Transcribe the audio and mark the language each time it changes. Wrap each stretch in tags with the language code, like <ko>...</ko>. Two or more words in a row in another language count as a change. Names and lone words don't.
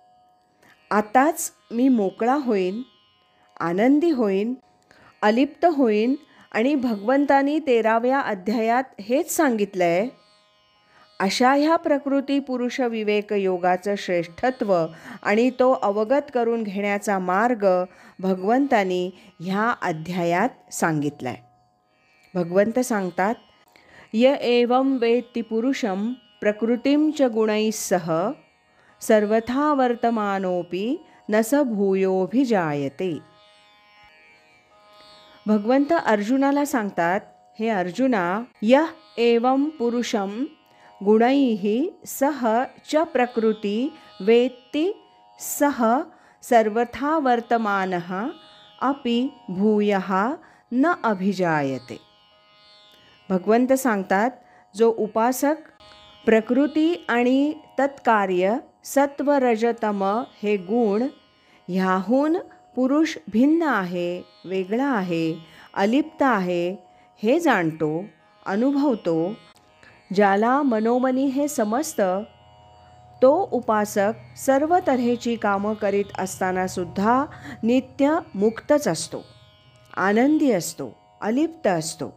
<mr>आताच मी मोकळा होईन, आनंदी होईन, अलिप्त होईन आणि भगवंतानी 13व्या अध्यायात हेच सांगितलं आहे. अशा ह्या प्रकृती पुरुष विवेक योगाचं श्रेष्ठत्व आणि तो अवगत करून घेण्याचा मार्ग भगवंतानी ह्या अध्यायात सांगितला आहे. भगवंत सांगतात,</mr> <sa>य एवं वेत्ति पुरुषं प्रकृतीं च गुणैः सह सर्वथा वर्तमानोपि न स भूयोभिजायते.</sa> <mr>भगवंत अर्जुनाला सांगतात, हे अर्जुना,</mr> <sa>यः एवं पुरुषं गुणैः सह च प्रकृती वेत्ति सह सर्वथा वर्तमानः अपि भूयः न अभिजायते.</sa> <mr>भगवंत सांगतात, जो उपासक प्रकृती आणि तत्कार्य सत्व रजतम हे गुण ह्याहून पुरुष भिन्न आहे, वेगळा आहे, अलिप्त आहे हे जाणतो, अनुभवतो, ज्याला मनोमनी हे समजतं, तो उपासक सर्व तऱ्हेची कामं करीत असताना सुद्धा नित्य मुक्तच असतो, आनंदी असतो, अलिप्त असतो.</mr>